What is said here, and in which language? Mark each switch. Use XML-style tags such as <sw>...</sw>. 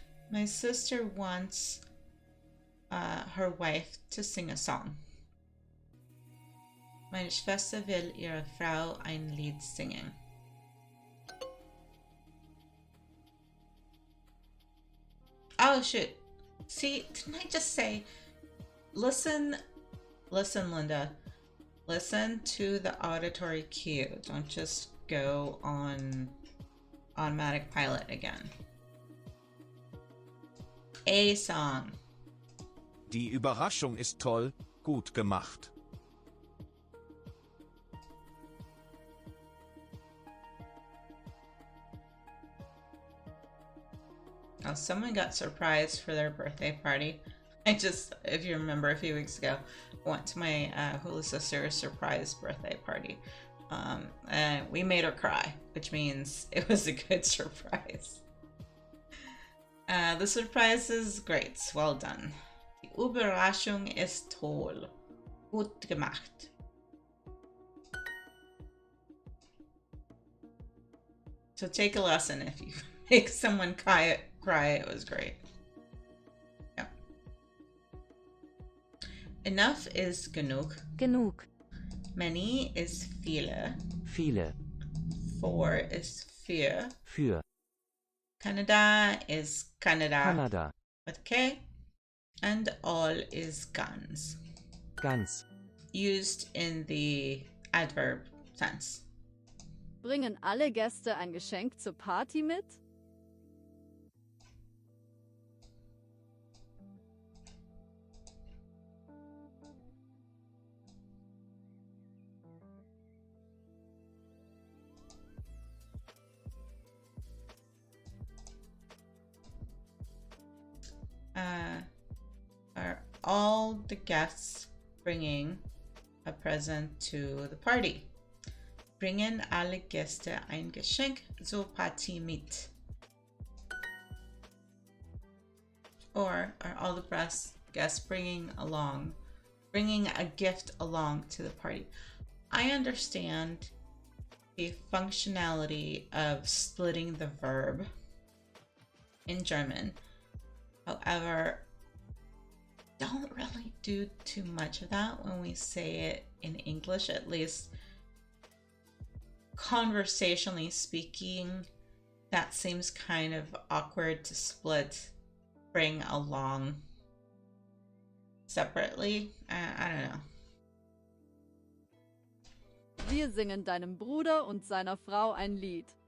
<en>My sister wants her wife to sing a song.</en> <de>Meine Schwester will ihrer Frau ein Lied singen.</de> <en>Oh shoot. See, didn't I just say, listen, Linda. Listen to the auditory cue. Don't just go on automatic pilot again. A song.</en> <de>Die Überraschung ist toll, gut gemacht.</de> <en>Oh, someone got surprised for their birthday party. If you remember a few weeks ago, went to my hula sister's surprise birthday party. And we made her cry, which means it was a good surprise. The surprise is great. Well done.</en> <de>Die Überraschung ist toll. Gut gemacht.</de> <en>So take a lesson if you make someone cry. It was great. Yeah. Enough is genug.</en> <de>Genug.</de> <en>Many is viele.</en> <de>Viele.</de> <en>For is für.</en> <de>Für.</de> <en>Canada is Canada.</en> <de>Kanada.</de> <en>With K. And all is ganz.</en> <de>Ganz.</de> <en>Used in the adverb sense.</en> <de>Bringen alle Gäste ein Geschenk zur Party mit?</de> <en>Are all the guests bringing a present to the party?</en> <de>Bringen alle Gäste ein Geschenk zur Party mit?</de> <en>Or are all the guests bringing a gift along to the party? I understand the functionality of splitting the verb in German. However, don't really do too much of that when we say it in English, at least conversationally speaking. That seems kind of awkward to split, bring along separately. I don't know.</en> <de>Wir singen deinem Bruder und seiner Frau ein Lied.</de>